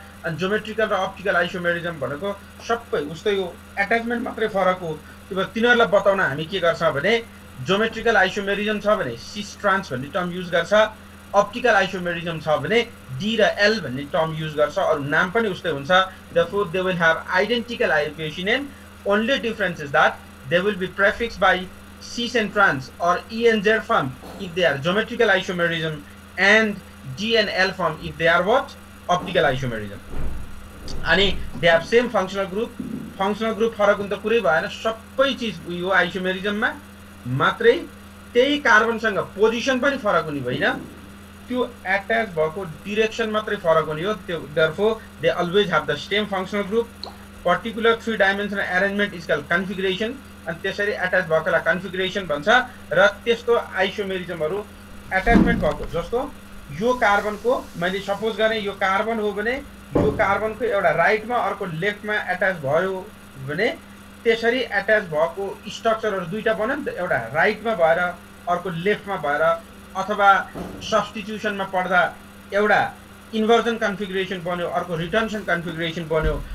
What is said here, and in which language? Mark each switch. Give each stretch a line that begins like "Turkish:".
Nepali: अनि ज्योमेट्रिकल र optical isomerism भनेको सबै उस्तै हो, अट्याचमेन्ट मात्रै फरक हो। त्यो भएर तिनीहरुलाई बताउन हामी के गर्छ भने ज्योमेट्रिकल आइसोमेरिजम छ भने सिस ट्रान्स भन्ने टर्म युज गर्छ, अप्टिकल आइसोमेरिजम छ भने डी र एल भन्ने टर्म युज गर्छ। अरु नाम पनि उस्तै हुन्छ।
English: Therefore they will have identical identification name, only difference is that they will be prefixed by cis and trans or E and Z form if they are geometrical isomerism, and G and L form if they are what? Optical isomerism।
Nepali: अनि
English: they have same functional group
Nepali: फरक हुन त कुरै भएन, सबै चीज उयो आइसोमेरिजममा मात्रै त्यही कार्बनसँग पोजिसन पनि फरक हुने होइन। त्यो एट्याच भएको डिरेक्सन मात्रै फरक हुने हो।
English: त्यो therefore they always have the same functional group. Particular 3 dimensional arrangement is called configuration.
Nepali: अनि त्यसरी एट्याच भएकोलाई कन्फिगरेसन भन्छ। र त्यस्तो आइसोमेरिजमहरु एट्याचमेन्ट भएको, जस्तो यो कार्बनको मैले सपोज गरेँ यो कार्बन हो भने यो कार्बनको एउटा राइटमा अर्को लेफ्टमा एट्याच भयो भने त्यसरी एट्याच भएको स्ट्रक्चरहरु दुईटा बन्यो नि त, एउटा राइटमा भएर अर्को लेफ्टमा भएर, अथवा सब्स्टिट्युसनमा पढ्दा एउटा इन्भर्जन कन्फिगरेसन बन्यो अर्को रिटेन्सन कन्फिगरेसन बन्यो।